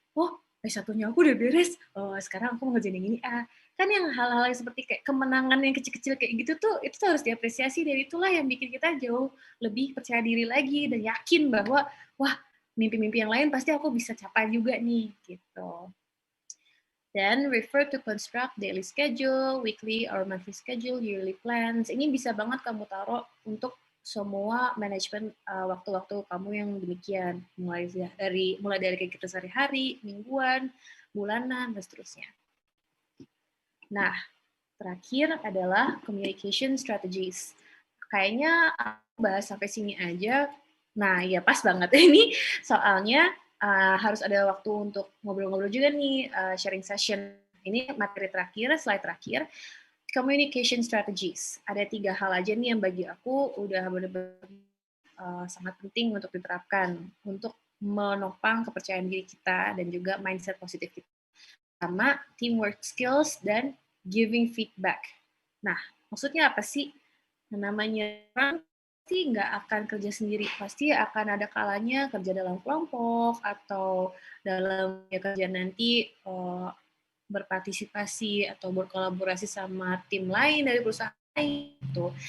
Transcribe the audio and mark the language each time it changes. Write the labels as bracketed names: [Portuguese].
[Indonesian] Oh, S1-nya aku udah beres, oh, sekarang aku mau ngerjain yang ini. Kan yang hal-hal yang seperti kayak kemenangan yang kecil-kecil kayak gitu tuh, itu tuh harus diapresiasi, dan itulah yang bikin kita jauh lebih percaya diri lagi, dan yakin bahwa, wah, mimpi-mimpi yang lain pasti aku bisa capai juga nih, gitu. [English] Then refer to construct daily schedule, weekly or monthly schedule, yearly plans. [Indonesian] Ini bisa banget kamu taruh untuk semua manajemen waktu-waktu kamu yang demikian, mulai dari kegiatan sehari-hari, mingguan, bulanan, dan seterusnya. Nah, terakhir adalah communication strategies. Kayaknya aku bahas sampai sini aja. Nah, ya pas banget ini soalnya harus ada waktu untuk ngobrol-ngobrol juga nih, sharing session. Ini materi terakhir, slide terakhir. Communication strategies. Ada 3 hal aja nih yang bagi aku udah benar-benar sangat penting untuk diterapkan untuk menopang kepercayaan diri kita dan juga mindset positif kita. Sama teamwork skills dan giving feedback. Nah, maksudnya apa sih? Namanya orang pasti nggak akan kerja sendiri, pasti akan ada kalanya kerja dalam kelompok atau dalam kerja nanti berpartisipasi atau berkolaborasi sama tim lain dari perusahaan lain. Gitu.